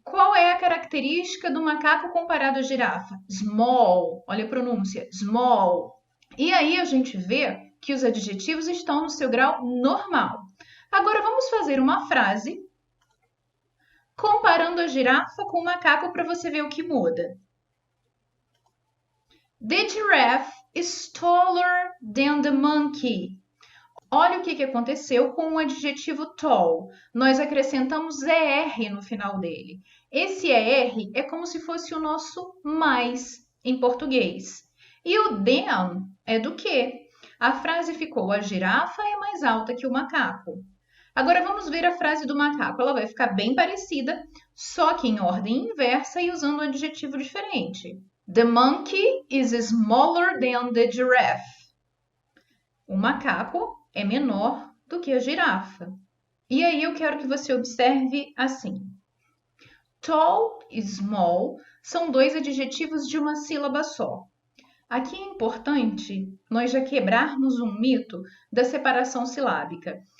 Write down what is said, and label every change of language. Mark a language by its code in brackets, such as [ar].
[pt] Qual é a característica do macaco comparado à girafa? Small. Olha a pronúncia, small. E aí a gente vê que os adjetivos estão no seu grau normal. Agora vamos fazer uma frase comparando a girafa com o macaco para você ver o que muda. [en] The giraffe is taller than the monkey. [pt] Olha o que aconteceu com o adjetivo tall. Nós acrescentamos ER no final dele. Esse ER é como se fosse o nosso mais em português. E o than é do quê? A frase ficou: a girafa é mais alta que o macaco. Agora vamos ver a frase do macaco. Ela vai ficar bem parecida, só que em ordem inversa e usando um adjetivo diferente. [en] The monkey is smaller than the giraffe. [pt] O macaco é menor do que a girafa. E aí eu quero que você observe assim. Tall e small são dois adjetivos de uma sílaba só. Aqui é importante nós já quebrarmos um mito da separação silábica.